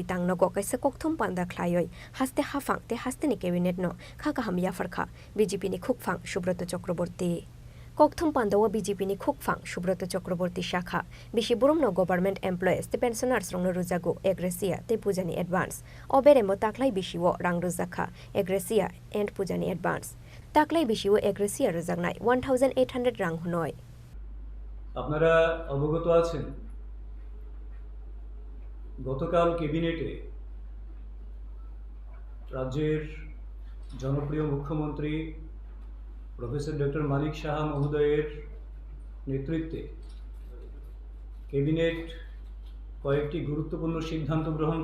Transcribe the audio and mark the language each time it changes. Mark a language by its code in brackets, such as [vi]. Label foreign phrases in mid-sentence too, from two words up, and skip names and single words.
[trp] तांनगो कैसे कक्थुम पान्दा ख्लायै हास्ते हाफां ते हास्तेनि कैबिनेट नो खाका हामिया फारखा बीजेपीनि खुकफां सुब्रत चक्रवर्ती कक्थुम पान्दाव बीजेपीनि खुकफां सुब्रत चक्रवर्ती शाखा बिसि बुरुमनो [en] government employees [trp] ते पेंशनार्स रंनो रुजागो एग्रेसिया ते पूजानि एडवांस अबेरेमो ताक्लाई बिसिवो रां रुजाखा एग्रेसिया एंड पूजानि एडवांस ताक्लाई बिसिवो एग्रेसिया रुजागनाय 1800 रां हुनय [bn] আপনারা অবগত আছেন গতকাল ক্যাবিনেটে রাজ্যের জনপ্রিয় মুখ্যমন্ত্রী প্রফেসর ডক্টর মানিক সাহা মহোদয়ের নেতৃত্বে ক্যাবিনেট কয়েকটি গুরুত্বপূর্ণ সিদ্ধান্ত গ্রহণ